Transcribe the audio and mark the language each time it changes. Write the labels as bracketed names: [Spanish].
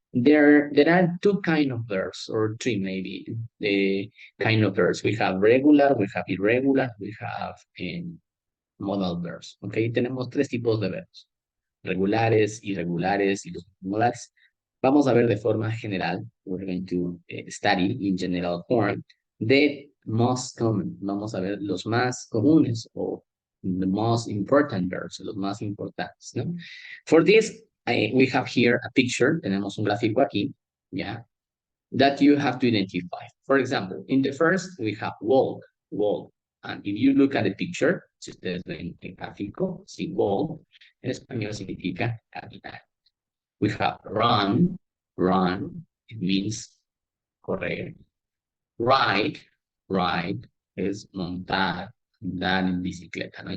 [English] There are two kind of verbs, or three maybe, the kind of verbs. We have regular, we have irregular, we have modal verbs, okay? [Spanish] Tenemos tres tipos de verbos, regulares, irregulares y los modales. Vamos a ver de forma general, [English] we're going to study in general form, the most common. [Spanish] Vamos a ver los más comunes o [English] the most important verbs, [Spanish] los más importantes, ¿no? [English] For this, we have here a picture, [Spanish] tenemos un gráfico aquí, [English] yeah, that you have to identify. For example, in the first, we have walk, walk. And if you look at the picture, [Spanish] si ustedes ven el gráfico, [English] si walk, [Spanish] en español significa caminar. [English] We have run, run, it means correr. [Spanish] Ride, ride es montar, andar en bicicleta, ¿no?